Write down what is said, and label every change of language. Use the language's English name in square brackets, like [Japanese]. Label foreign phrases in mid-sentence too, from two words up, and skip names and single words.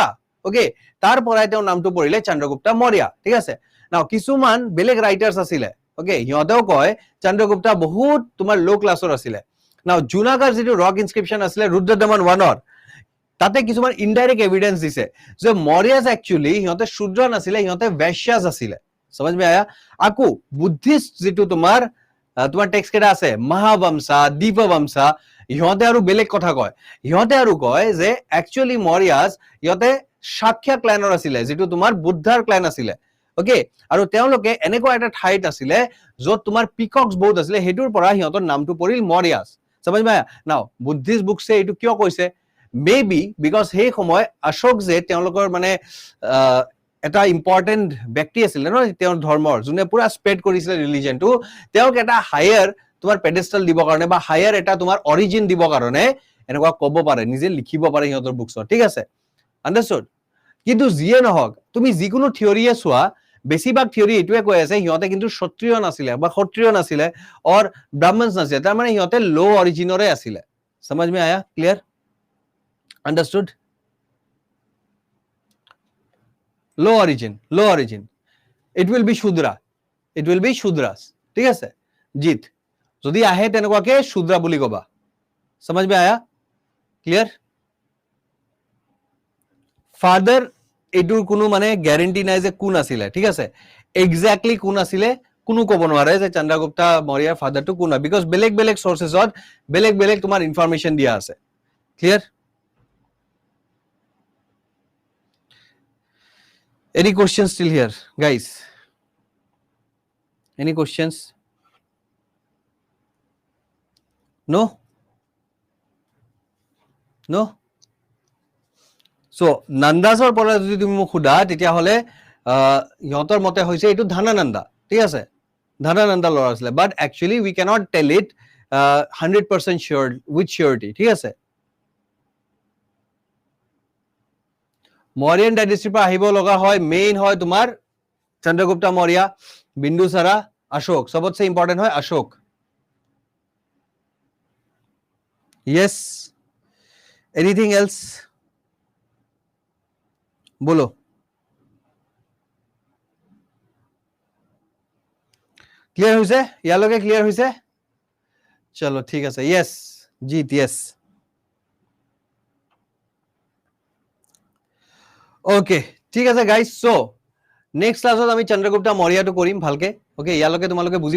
[Assamese] ওকে তাৰ পৰাই তেওঁ নামটো পৰিলে চন্দ্ৰগুপ্তা মৌৰ্য ঠিক আছে নাও কিছুমান বেলেগ ৰাইটাৰ্স আছিল ওকে ইহঁতেও কয় চন্দ্ৰগুপ্তা বহুত তোমাৰ লো ক্লাছৰ আছিল নাও জুনাগড় যেটো [English] rock inscription [Assamese] আছিল ৰুদ্ৰদমন 1 তাতে কিছুমান [English] indirect evidence [Assamese] দিছে যে মৌৰ্যাস একচুয়ালি ইহঁতে শূদ্ৰ নাছিল ইহঁতে বৈশ্যাস আছিল [Hindi] समझ में आया [Assamese] আকু বুদ্ধিষ্ট যেটো তোমাৰ টেক্সট কেটা আছে মহাবংশা দীপবংশা ইহঁতে আৰু বেলেগ কথা কয় ইহঁতে আৰু কয় যে একচুয়ালি মৌৰ্যাস ইহঁতে শাক্য ক্লানৰ আছিল যেটো তোমাৰ বুদ্ধাৰ ক্লান আছিল ওকে আৰু তেওঁলোকে এনেকুৱা এটা ঠাইত আছিল যত তোমাৰ পিকক্স বহুত আছিল হেতুৰ পৰা ইহঁতৰ নামটো পৰিল মৌৰ্যাস [Hindi] समझ में आया [English] now Buddhist books [Assamese] এটো কিয় কৈছে [English] maybe because [Assamese] সেই সময় অশোক যে তেওঁলোকৰ মানে এটা ইম্পৰ্টেন্ট ব্যক্তি আছিল ন তেওঁৰ ধৰ্মৰ যোনে পুৰা স্প্ৰেড কৰিছিল ৰিলিজিয়নটো তেওঁক এটা হায়াৰ তোমাৰ পেডেস্টাল দিব কাৰণে বা হায়াৰ এটা তোমাৰ অৰিজিন দিব কাৰণে এনেকুৱা ক'ব পাৰে নিজে লিখিব পাৰে ইহঁতৰ বুকছত ঠিক আছে আন্ডাৰস্টুড কিন্তু যিয়ে নহওক তুমি যিকোনো থিওৰিয়ে চোৱা বেছিভাগ থিয়ৰি এইটোৱে কৈ আছে সিহঁতে কিন্তু ক্ষত্ৰিয় নাছিলে বা ক্ষত্ৰিয় নাছিলে [English] or Brahmins [Assamese] নাছিলে, তাৰ মানে সিহঁতে [English] low origin [Assamese] আছিলে। [Hindi] समझ में आया? [English] clear? understood? लो origin it will be shudra, it will be shudras, [Assamese] ঠিক আছে জিত যদি আহে তেনেকুৱাকে শূদ্ৰা বুলি কবা। [Hindi] समझ में आया? क्लियर? [Assamese] ফাদাৰ এইটোৰ কোনো মানে গ্যাৰান্টি নাই যে কোন আছিলে, ঠিক আছে এক্স্যাক্টলি কোন আছিলে কোনো ক'ব নোৱাৰে যে চন্দ্ৰগুপ্তা মৌৰ্যৰ ফাদাৰটো কোন হয়, বিকজ বেলেগ বেলেগ সোৰ্সেছত বেলেগ বেলেগ তোমাৰ ইনফৰমেশন দিয়া আছে। ক্লিয়াৰ? [English] Any questions still here, guys? Any questions? No? No? So, [Assamese] Nandasৰ পৰা যদি তুমি মোক সোধা তেতিয়াহ'লে ইহঁতৰ মতে হৈছে এইটো ধনানন্দা, ঠিক আছে ধনানন্দা ল'ৰা আছিলে, [English] but actually we cannot tell it 100% sure with surety, [Assamese] ঠিক আছে মৌৰ্যন ডাইনেষ্টিৰ পৰা আহিব লগা হয় মেইন হয় তোমাৰ চন্দ্ৰগুপ্তা মৌৰ্য, বিন্দুসাৰা, অশোক, সবতছে ইম্পৰ্টেন্ট হয় অশোক। [English] yes, anything else? [Assamese] বলো ক্লিয়াৰ হৈছে ইয়ালৈকে ক্লিয়াৰ হৈছে চলো ঠিক আছে yes জিত [English] yes okay [Assamese] ঠিক আছে [English] guys so next class [Assamese] আমি চন্দ্ৰগুপ্তা মৌৰ্যটো কৰিম ভালকে ওকে ইয়ালৈকে তোমালোকে বুজি